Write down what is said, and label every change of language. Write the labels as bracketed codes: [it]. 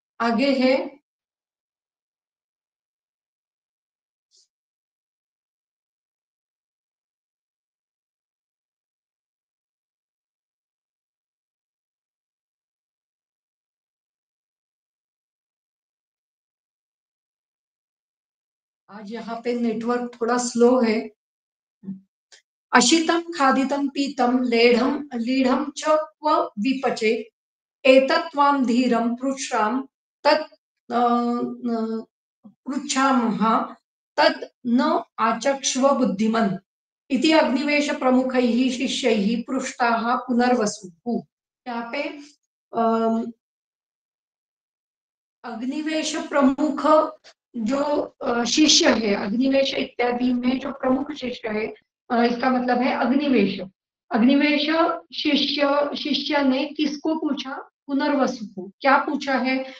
[hi] आगे है आज यहाँ पे नेटवर्क थोड़ा स्लो है। [sa] अशितं खादितं पीतं लेढं लीढं च क्व विपचे एतत्त्वां धीरं पृच्छाम तत् पृच्छामः तत् न आचक्ष्व बुद्धिमन् इति अग्निवेश प्रमुखैः शिष्यैः पृष्टाः पुनर्वसुः। [hi] यहाँ पे अग्निवेश प्रमुख जो शिष्य है, अग्निवेश इत्यादि में जो प्रमुख शिष्य है, इसका मतलब है अग्निवेश। अग्निवेश शिष्य ने किसको पूछा? पुनर्वसु को। क्या पूछा है?